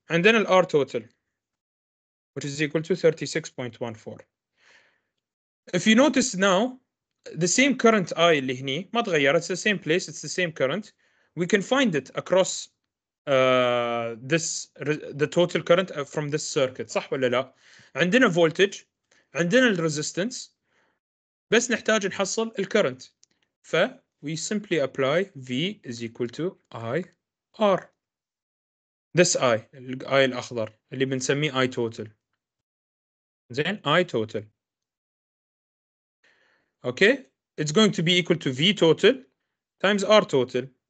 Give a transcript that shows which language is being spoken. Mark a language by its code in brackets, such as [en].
[ar] عندنا ال [en] R total, which is equal to 36.14. If you notice now, the same current I [ar] اللي هني ما تغير. [en] It's the same place. It's the same current. We can find it across the total current from this circuit. [ar] صح ولا لا؟ عندنا voltage, عندنا الريزيستنس, بس نحتاج نحصل الكرنت. [en] ف we simply apply V is equal to I R. This I [ar] الأخضر اللي بنسميه [en] I total. زين, I total. Okay, it's going to be equal to V total times R total.